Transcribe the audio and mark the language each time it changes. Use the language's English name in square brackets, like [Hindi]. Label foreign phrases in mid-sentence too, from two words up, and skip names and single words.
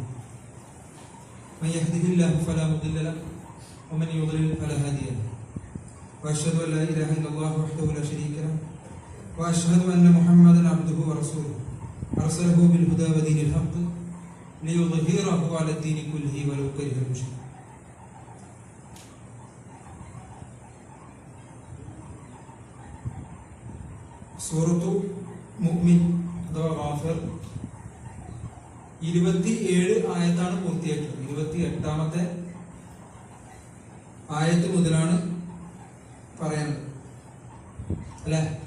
[Arabic] من يهده الله فلا مضل له ومن يضلل فلا هادي له. وأشهد أن لا إله إلا الله وحده لا شريك له وأشهد أن محمدا عبده ورسوله أرسله بالهدى ودين الحق ليظهره على الدين كله ولو كره المشركون. [Malayalam] സൂറത്തു മുഅ്മിൻ അഥവാ ഗാഫിർ 27 ആയത്താണ് പൂർത്തിയാക്കിയത്. 28ാമത്തെ ആയത്ത് മുതലാണ് പറയാനുള്ളത് അല്ലെ.